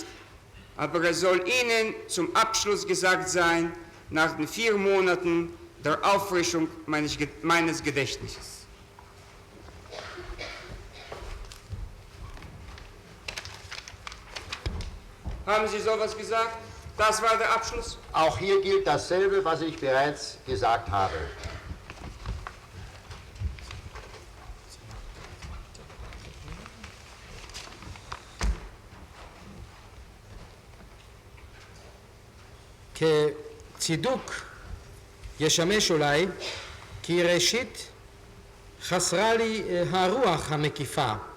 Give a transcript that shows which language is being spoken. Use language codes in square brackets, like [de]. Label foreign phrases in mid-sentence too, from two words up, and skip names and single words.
[de] Aber es soll Ihnen zum Abschluss gesagt sein, nach den 4 Monaten der Auffrischung meines Gedächtnisses. Haben Sie sowas gesagt? Das war der Abschluss? Auch hier gilt dasselbe, was ich bereits gesagt habe. [he] כצידוק ישמש אולי כי ראשית חסרה לי הרוח המקיפה